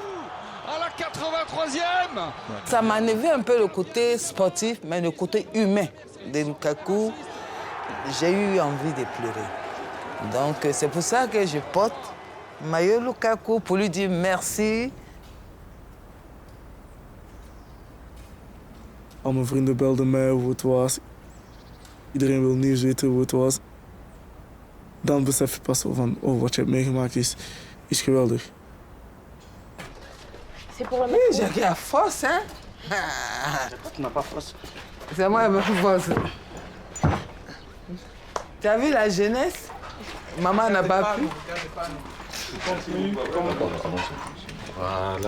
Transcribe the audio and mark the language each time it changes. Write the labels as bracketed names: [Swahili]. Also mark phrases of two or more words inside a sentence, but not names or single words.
[French] À la 83e. Ça m'a enlevé un peu le côté sportif, mais le côté humain de Lukaku. J'ai eu envie de pleurer. Donc, c'est pour ça que je porte maillot Lukaku pour lui dire merci. [Dutch] Al mijn vrienden belden mij hoe het was. Iedereen wil nieuws weten hoe het was. Dan besef je pas van, wat je hebt meegemaakt is geweldig. [French] Oui, j'ai la force, hein? Tu n'as pas force. C'est moi qui ai force. Tu as vu la jeunesse? Maman n'a pas pu. Voilà.